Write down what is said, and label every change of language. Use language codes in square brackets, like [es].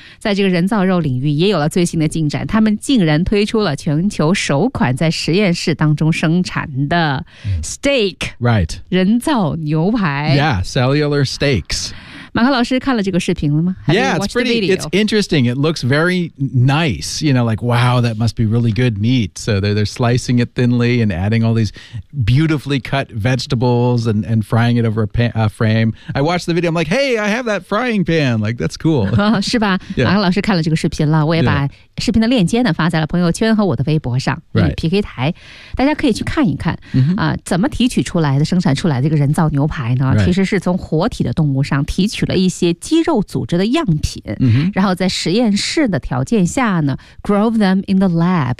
[zh] 在这个人造肉领域也有了最新的进展，他们竟然推出了全球首款在实验室当中生产的 steak、人造牛排。 [en] Cellular steaks。 [zh] 马克老师看了这个视频了吗？ [en] It's interesting. It looks very nice. You know, like, wow, that must be really good meat. So they're slicing it thinly and adding all these beautifully cut vegetables and frying it over a frame. I watched the video. I'm like, hey, I have that frying pan. Like, that's cool. [zh] 是吧？ Yeah. 马克老师看了这个视频了，我也把视频的链接呢发在了朋友圈和我的微博上。 PK 台，大家可以去看一看。怎么提取出来的、生产出来的这个人造牛排呢？ [en] Right. [zh] 其实是从活体的动物上提取了一些肌肉组织的样品，然后在实验室的条件下呢 ， [en] grow them in the lab，